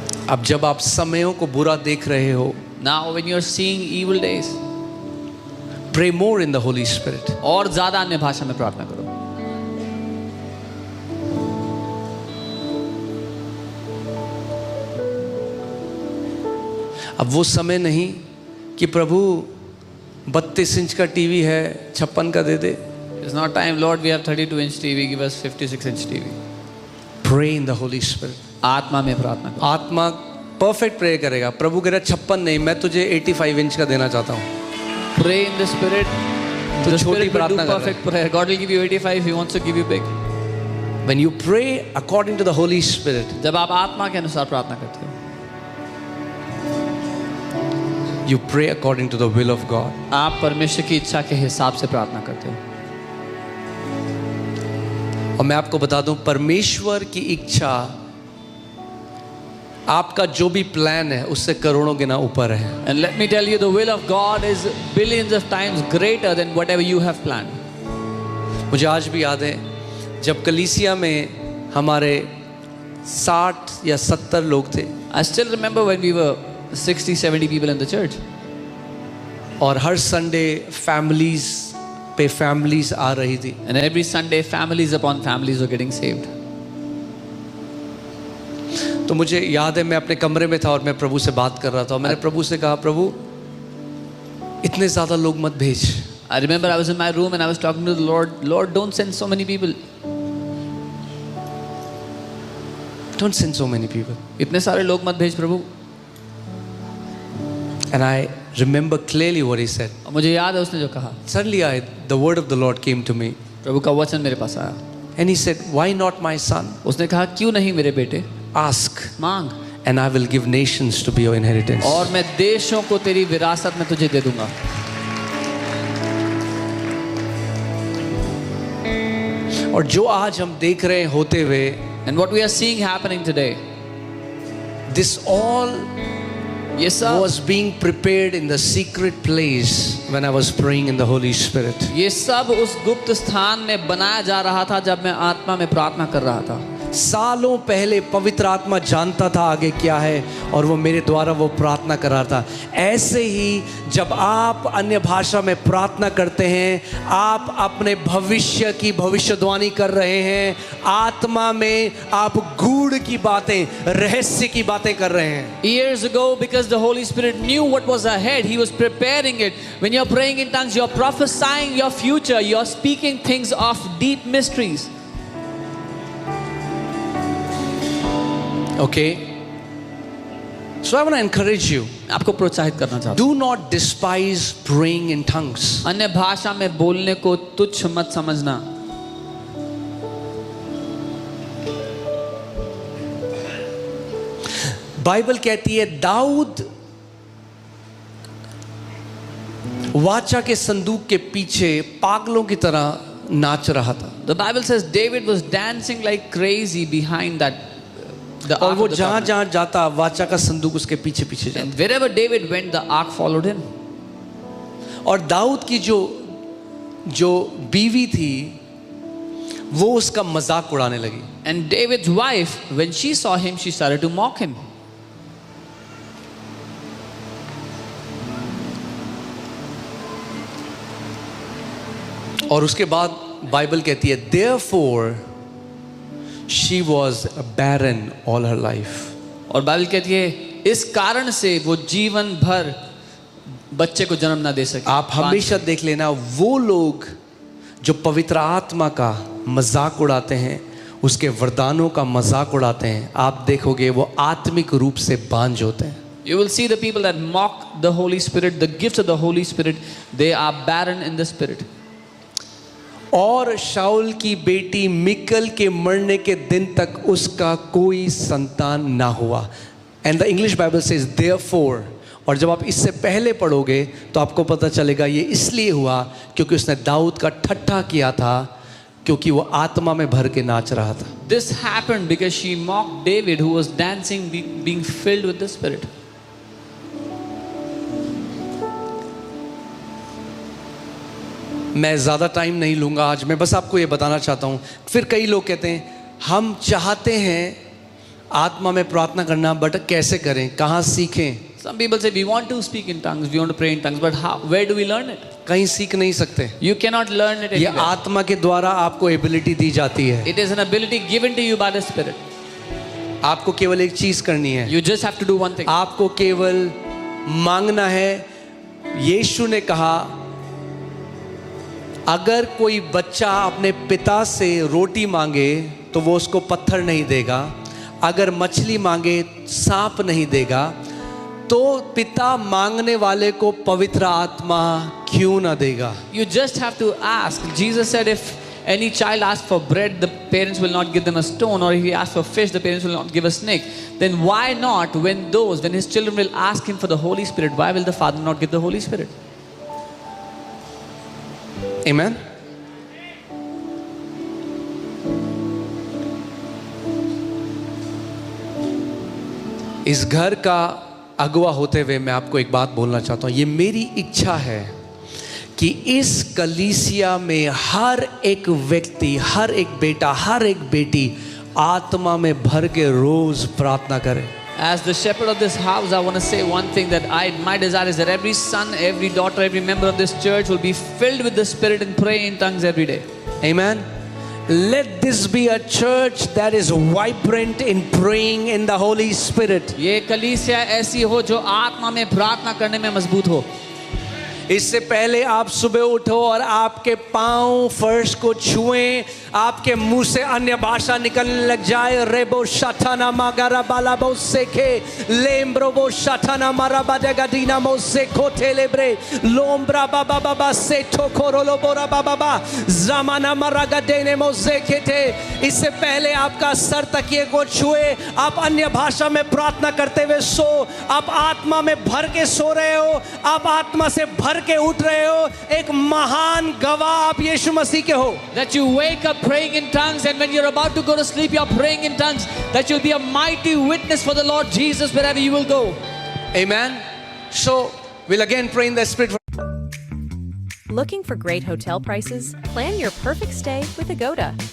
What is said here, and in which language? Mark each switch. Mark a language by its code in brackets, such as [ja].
[hi] अब जब आप समयों को बुरा देख रहे हो, [en] Now when you are seeing evil days, pray more in the Holy Spirit. [hi] और ज्यादा अन्य भाषा में प्रार्थना करो। अब वो समय नहीं कि प्रभु 32 इंच का टीवी है, 56 का दे दे. [en] It's not time, Lord, we have 32-inch TV, give us 56-inch TV. Pray in the Holy Spirit. [hi] आत्मा में प्रार्थना करो। आत्मा [en] perfect pray [hi] करेगा. प्रभु कह रहा 56 नहीं, मैं तुझे 85 इंच का देना चाहता हूँ. [en] Pray in the Spirit. [hi] तो [en] The [hi] छोटी [en] Spirit will do [hi] प्रार्थना कर [en] perfect prayer. God will give you 85, He wants to give you big. When you pray according to the Holy Spirit, [hi] जब आप आत्मा के अनुसार प्रार्थना करते हो, [en] you pray according to the will of God. [hi] आप परमेश्वर की इच्छा के हिसाब से प्रार्थना करते हो। और मैं आपको बता दूं, परमेश्वर की इच्छा आपका जो भी प्लान है उससे करोड़ों गुना ऊपर है. [en] And let me tell you, the will of God is billions of times greater than whatever you have planned. [hi] मुझे आज भी याद है जब कलीसिया में हमारे 60 या 70 लोग थे [en] I still remember when we were 60-70 people in the church. [hi] और हर संडे फैमिलीज पे फैमिलीज आ रही थी. [en] And every Sunday, families upon families were getting saved. [hi] तो मुझे याद है मैं अपने कमरे में था और मैं प्रभु से बात कर रहा था. और मैंने प्रभु से कहा, प्रभु इतने ज़्यादा लोग मत भेज. [en] I remember I was in my room and I was talking to the Lord. Lord, don't send so many people. Don't send so many people. [hi] इतने सारे लोग मत भेज प्रभु. [en] And I remember clearly what he said. [hi] और मुझे याद है उसने जो कहा. [en] Suddenly the word of the Lord came to me. [hi] प्रभु का वचन मेरे पास आया. [en] And he said, why not my son? [hi] उसने कहा, क्यों नहीं मेरे बेटे? [en] Ask [hi] मांग, [en] and I will give nations to be your inheritance. [hi] और मैं देशों को तेरी विरासत में तुझे दे दूंगा. और जो आज हम देख रहे हैं होते हुए, [en] And what we are seeing happening today, this all [hi] ये सब [en] was being prepared in the secret place when I was praying in the Holy Spirit. [hi] ये सब उस गुप्त स्थान में बनाया जा रहा था जब मैं आत्मा में प्रार्थना कर रहा था. सालों पहले पवित्र आत्मा जानता था आगे क्या है और वो मेरे द्वारा वो प्रार्थना कर रहा था. ऐसे ही जब आप अन्य भाषा में प्रार्थना करते हैं, आप अपने भविष्य की भविष्यवाणी कर रहे हैं. आत्मा में आप गूढ़ की बातें, रहस्य की बातें कर रहे हैं. [en] Years ago, because the Holy Spirit knew what was ahead, He was preparing it. When you're praying in tongues, you're prophesying your future. You're speaking things of deep mysteries. Okay? So I want to encourage you. [hi] आपको प्रोत्साहित करना चाहता हूँ. [en] Do not despise praying in tongues. [hi] अन्य भाषा में बोलने को तुच्छ मत समझना. बाइबल कहती है दाऊद वाचा के संदूक के पीछे पागलों की तरह नाच रहा था. [en] The Bible says David was dancing like crazy behind that. [hi] और वो जहां जहां जाता वाचा का संदूक उसके पीछे पीछे जाता. [en] And wherever David went, the ark followed him. [hi] और दाऊद की जो बीवी थी वो उसका मजाक उड़ाने लगी. [en] And David's wife, when she saw him, she started to mock him. [hi] और उसके बाद बाइबल कहती है [en] therefore she was barren all her life. [hi] और बाइबल कहती है इस कारण से वो जीवन भर बच्चे को जन्म ना दे सके. आप हमेशा देख लेना, वो लोग जो पवित्र आत्मा का मजाक उड़ाते हैं, उसके वरदानों का मजाक उड़ाते हैं, आप देखोगे वो आत्मिक रूप से बांझ होते हैं. [en] You will see the people that mock the Holy Spirit, the gifts of the Holy Spirit, they are barren in the spirit. [hi] और शाऊल की बेटी मिकल के मरने के दिन तक उसका कोई संतान ना हुआ. [en] And the English Bible says therefore. [hi] और जब आप इससे पहले पढ़ोगे तो आपको पता चलेगा ये इसलिए हुआ क्योंकि उसने दाऊद का ठट्ठा किया था, क्योंकि वो आत्मा में भर के नाच रहा था. [en] This happened because she mocked David, who was dancing, being filled with the Spirit. [hi] मैं ज़्यादा टाइम नहीं लूँगा आज, मैं बस आपको ये बताना चाहता हूँ। फिर कई लोग कहते हैं हम चाहते हैं आत्मा में प्रार्थना करना, बट कैसे करें, कहाँ सीखें? [en] Some people say we want to speak in tongues, we want to pray in tongues, but how? Where do we learn it? [hi] कहीं सीख नहीं सकते। [en] You cannot learn it [hi] ये [en] anywhere. [hi] आत्मा के द्वारा आपको एबिलिटी दी जाती है। [en] It is an ability given to you by the Spirit. [hi] आपको केवल एक चीज़ करनी है, [en] You just have to do one thing. [hi] आपको केवल मांगना है। यीशु ने कहा अगर कोई बच्चा अपने पिता से रोटी मांगे तो वो उसको पत्थर नहीं देगा, अगर मछली मांगे सांप नहीं देगा, तो पिता मांगने वाले को पवित्र आत्मा क्यों ना देगा? [en] You just have to ask. Jesus said if any child asks for bread, the parents will not give them a stone, or if he asks for fish, the parents will not give a snake. Then why not, when his children will ask him for the Holy Spirit, why will the Father not give the Holy Spirit? Amen. [hi] इस घर का अगुवा होते हुए मैं आपको एक बात बोलना चाहता हूँ। ये मेरी इच्छा है कि इस कलीसिया में हर एक व्यक्ति, हर एक बेटा, हर एक बेटी आत्मा में भर के रोज प्रार्थना करे। [en] As the shepherd of this house, I want to say one thing, that my desire is that every son, every daughter, every member of this church will be filled with the Spirit and pray in tongues every day. Amen. Let this be a church that is vibrant in praying in the Holy Spirit. [hi] ये कलीसिया ऐसी हो जो आत्मा में प्रार्थना करने में मजबूत हो। इससे पहले आप सुबह उठो और आपके पांव फर्श को छुएं, आपके मुंह से अन्य भाषा निकलने लग जाए। रेबो शठाना मागारा बाला बो सेखे लेम्ब्रो बो शठाना मारा बादेगादीना मो सेखो थेलेब्रे लोम्ब्रा बाबा बाबा से ठोकोरोलो बोरा बाबा बा जमाना मरागा देने मो सेखेते। इससे पहले आपका सर तकिए को छुए, आप अन्य भाषा में प्रार्थना करते हुए सो। आप आत्मा में भर के सो रहे हो, आप आत्मा से भर के उठ रहे हो। एक महान गवाह आप यीशु मसीह के हो। [en] That you wake up praying in tongues, and when you're about to go to sleep, you're praying in tongues. That you'll be a mighty witness for the Lord Jesus wherever you will go. Amen. So we'll again pray in the Spirit. Looking for great hotel prices? Plan your perfect stay with Agoda.